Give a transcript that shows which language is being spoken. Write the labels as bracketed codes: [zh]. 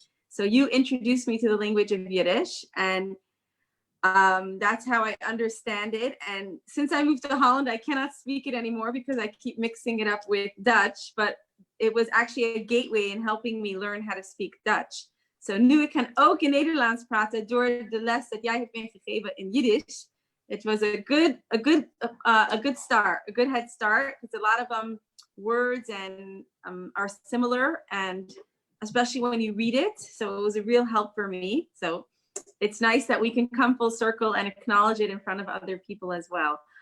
[en] So you introduced me to the language of Yiddish, and that's how I understand it. And since I moved to Holland, I cannot speak it anymore because I keep mixing it up with Dutch, but it was actually a gateway in helping me learn how to speak Dutch. [nl] So nu ik kan ook in Nederlands praten door de les dat jij hebt me gegeven in Yiddish. [en] It was a good start, a good head start. It's a lot of words and are similar, and especially when you read it. So it was a real help for me. So it's nice that we can come full circle and acknowledge it in front of other people as well.